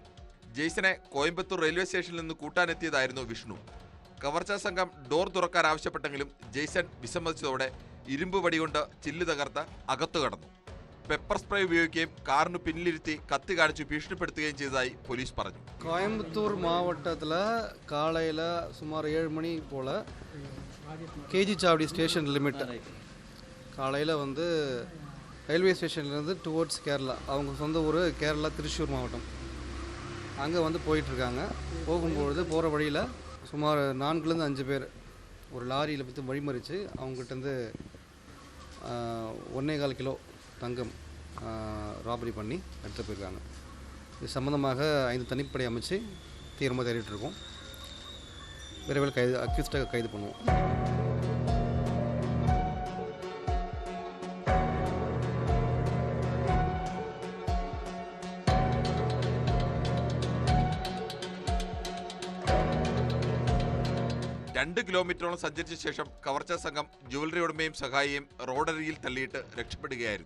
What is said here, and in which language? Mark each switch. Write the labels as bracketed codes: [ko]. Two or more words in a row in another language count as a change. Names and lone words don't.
[ml] ജെയ്സനെ കോയമ്പത്തൂർ റെയിൽവേ സ്റ്റേഷനിൽ നിന്ന് കൂട്ടാനെത്തിയതായിരുന്നു വിഷ്ണു. കവർച്ചാ സംഘം ഡോർ തുറക്കാൻ ആവശ്യപ്പെട്ടെങ്കിലും ജെയ്സൺ വിസമ്മതിച്ചതോടെ ഇരുമ്പ് വടികൊണ്ട് ചില്ല് തകർത്ത് അകത്തു കടന്നു. പെപ്പർ സ്പ്രേ ഉപയോഗിക്കുകയും കാറിന് പിന്നിലിരുത്തി കത്തി കാണിച്ച് ഭീഷണിപ്പെടുത്തുകയും ചെയ്തതായി പോലീസ് പറഞ്ഞു. [ta] கோயம்புத்தூர் மாவட்டத்தில் காலையில் சுமார் 7 மணி போல் கேஜி சாவடி [en] station limit [ta] காலையில் வந்து [en] railway stationலேருந்து [ta] டுவோர்ட்ஸ் கேரளா, அவங்க சொந்த ஊர் கேரளா திருச்சூர் மாவட்டம், அங்கே வந்து போயிட்டுருக்காங்க. போகும்பொழுது போகிற வழியில் சுமார் 4லேருந்து 5 பேர் ஒரு லாரியில் பற்றி வழிமறித்து அவங்ககிட்டருந்து 1.25 கிலோ தங்கம் ராபரி பண்ணி எடுத்து போயிருக்காங்க. இது சம்மந்தமாக 5 தனிப்படை அமைச்சு தீவிரமாக தேடிட்டு இருக்கோம். விரைவில் அக்யூஸ்டாக கைது பண்ணுவோம். [ml] രണ്ട് കിലോമീറ്ററോളം സഞ്ചരിച്ച ശേഷം കവർച്ചാ സംഘം ജുവലറി ഉടമയും സഹായിയും റോഡരികിൽ തള്ളിയിട്ട് രക്ഷപ്പെടുകയായിരുന്നു.